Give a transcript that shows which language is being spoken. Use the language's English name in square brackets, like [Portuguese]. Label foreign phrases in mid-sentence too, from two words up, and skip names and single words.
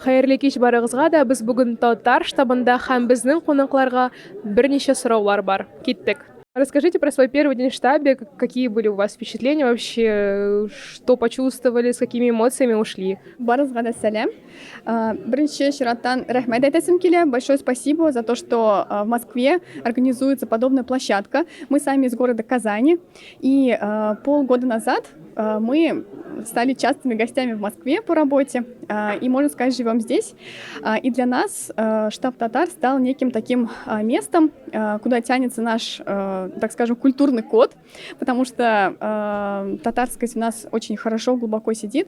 [Tatar] Хәерле кич барыгызга да без бүген Татар штабында һәм безнең кунакларга берничә сораулар бар. Киттек. [Russian] Расскажите про свой первый день в штабе, какие были у вас впечатления вообще, что почувствовали, с какими эмоциями ушли? [Tatar] Барызга да сәлам. Бірінші чираттан рәхмәт әйтәсем килә. [Russian] Большое спасибо за то, что в Москве организуется подобная площадка. Мы сами из города Казани. И полгода назад мы стали частыми гостями в Москве по работе. И, можно сказать, живем здесь. И для нас штаб Татар стал неким таким местом, куда тянется наш, так скажем, культурный код, потому что татарскость у нас очень хорошо, глубоко сидит.